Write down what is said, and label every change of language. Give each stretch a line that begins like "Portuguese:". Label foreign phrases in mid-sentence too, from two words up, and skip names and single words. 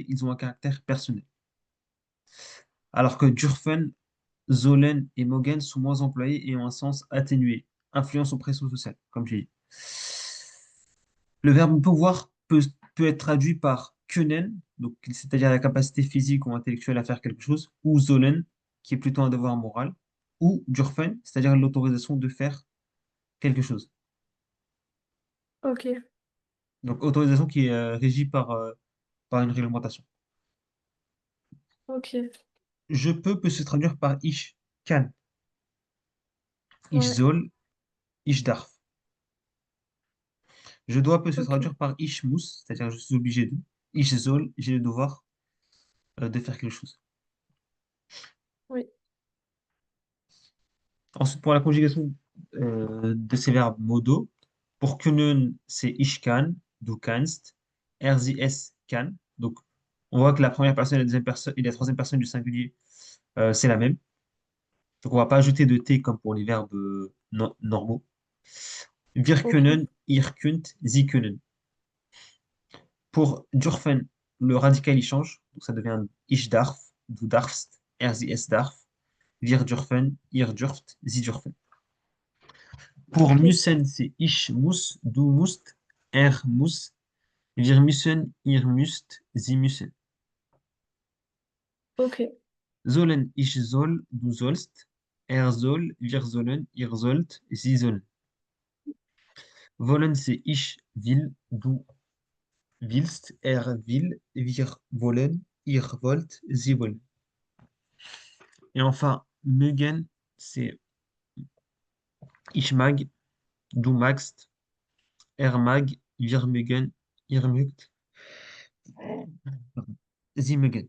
French: Ils ont un caractère personnel. Alors que
German: dürfen, sollen
French: et mogen sont moins employés et ont un sens atténué. Influence au pression sociale, comme j'ai dit. Le verbe pouvoir peut être traduit par können, donc c'est-à-dire la capacité physique ou intellectuelle à faire quelque chose, ou sollen, qui est plutôt un devoir moral, ou dürfen, c'est-à-dire l'autorisation de faire quelque chose. Ok, Donc autorisation qui est régie par une réglementation. ok, Je peux peut se traduire par
German: ich, kann, ich
French: ouais,
German: soll, ich darf.
French: Je dois peut se ok, traduire par
German: ich muss,
French: c'est-à-dire je suis obligé de.
German: Ich soll,
French: j'ai le devoir de faire quelque chose. oui, Ensuite, pour la conjugation de ces verbes modaux, pour können, c'est
German: ich kann, du kannst, er, sie, es kann.
French: Donc, on voit que la première personne et la deuxième personne et la troisième personne du singulier, c'est la même. Donc, on va pas ajouter de T comme pour les verbes normaux.
German: Wir
French: ok,
German: können, ihr könnt, sie können.
French: Pour dürfen, le radical, il change. Donc, ça devient
German: ich darf, du darfst, er, sie, es darf. Wir dürfen, ihr dürft, sie dürfen.
French: Pour ok,
German: müssen, c'est ich muss, du musst, er muss, wir müssen, ihr müsst, sie müssen.
French: ok,
German: Sollen, ich soll, du sollst, er soll, wir sollen, ihr sollt, sie sollen. Wollen, c'est ich will, du willst, er will, wir wollen, ihr wollt, sie wollen.
French: Et enfin,
German: mögen, c'est ich mag, du magst, er mag, wir mögen, ihr mögt, sie mögen.